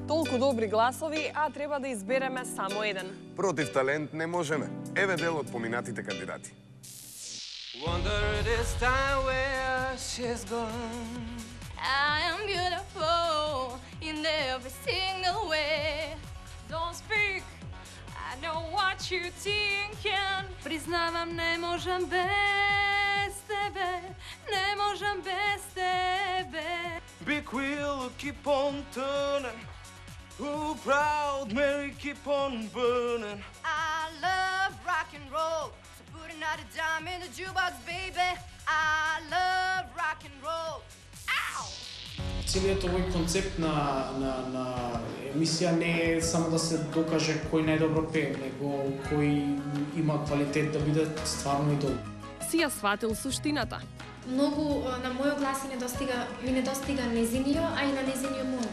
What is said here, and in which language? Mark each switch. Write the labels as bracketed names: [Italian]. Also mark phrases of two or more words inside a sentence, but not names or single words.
[Macedonian] толку добри гласови, а треба да избереме само еден. Против талент не можеме. Еве дел од поминатите кандидати. [English] Wonder this time where she's gone. I am beautiful in every single way. Don't speak, I know what you're thinking. [Macedonian] Признавам, не можам без тебе, не можам без тебе. [English] Big wheel keep on turning. Ooh, proud Mary keep on burning. I love rock and roll, so put another dime in the jukebox, baby. I love rock and roll. Ow! [Macedonian] Целиот овој концепт на емисија не е само да се докаже кој најдобро пее, него кој има квалитет да биде стварно идол. Си ја сватил суштината. Многу на мојот глас ми не достига незиниот, а и на незиниот мој.